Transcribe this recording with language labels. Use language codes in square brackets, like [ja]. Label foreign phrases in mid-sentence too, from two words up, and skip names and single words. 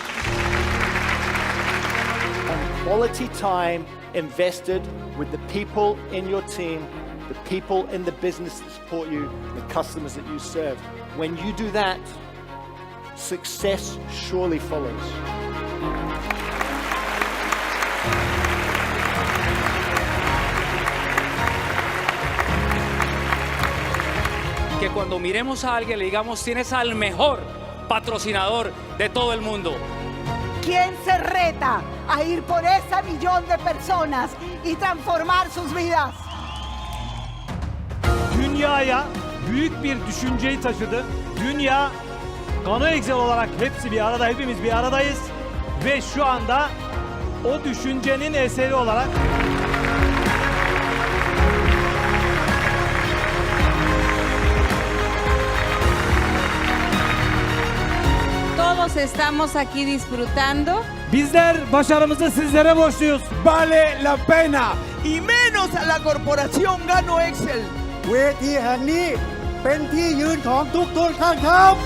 [en] And quality time invested with the people in your team, the people in the business that support you, the customers that you serve. When you do that, success surely follows. [es] Que cuando miremos a alguien le digamos, tienes al mejor patrocinador de todo el mundo. ¿Quién se reta a ir por ese millón de personas y transformar sus vidas? [tr] Dünyaya büyük bir düşünceyi taşıdı. Dünya, Gano Excel olarak hepsi bir arada, hepimiz bir aradayız. Ve şu anda o düşüncenin eseri olarak [es] Todos estamos aquí disfrutando. [tr] bizler başarımızı sizlere borçluyuz. [es] Vale la pena. Y menos a la corporación Gano Excel. [th] เวทีแห่งนี้เป็นที่ยืนของทุกๆท่านครับ